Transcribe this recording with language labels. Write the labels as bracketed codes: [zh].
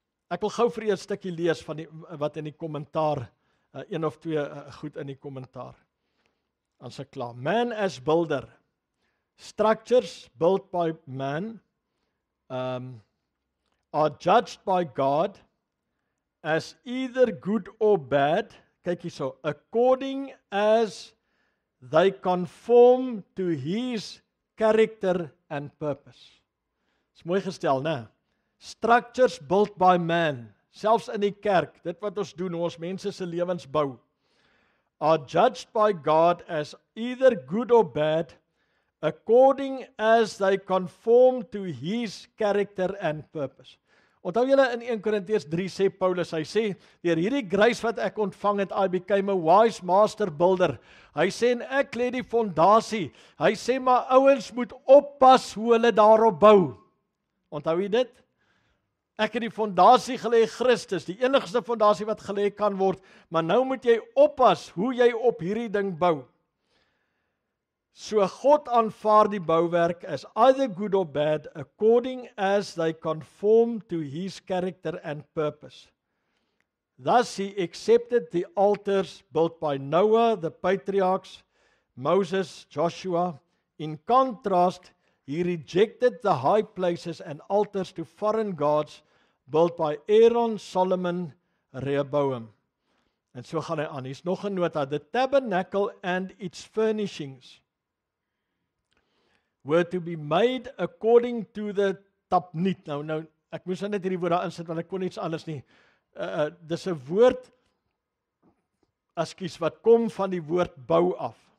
[af] Ek wil gou vir julle 'n stukkie lees van wat in die kommentaar, een of twee goed in die kommentaar. Dan se klaar. [en] Man as builder. Structures built by man are judged by God as either good or bad. [af] Kyk hierso, [en] according as they conform to his character and purpose. [af] Dis mooi gestel, né? [en] Structures built by man, [af] selfs in die kerk, dit wat ons doen, ons mense se lewens bou, [en] are judged by God as either good or bad, according as they conform to his character and purpose. [af] Onthou julle in 1 Korintiërs 3 sê Paulus, hy sê, deur hierdie grace wat ek ontvang het, [en] I became a wise master builder. [af] Hy sê, en ek lê die fondasie. Hy sê, maar ouens moet oppas hoe hulle daarop bou. Onthou jy dit? Ek het die fondasie gelê, Christus, die enigste fondasie wat gelê kan word, maar nou moet jy oppas hoe jy op hierdie ding bou. So God aanvaar die bouwerk as [en] either good or bad, according as they conform to his character and purpose. Thus he accepted the altars built by Noah, the patriarchs, Moses, Joshua. In contrast, he rejected the high places and altars to foreign gods built by Aaron, Solomon, Rehoboam. [af] En so gaan hy aan. Hier's nog 'n nota. [en] The tabernacle and its furnishings were to be made according to the tapnit. [af] Nou, ek moes net hierdie woord daar insit, want ek kon iets anders nie. Dis 'n woord, wat kom van die woord bou af.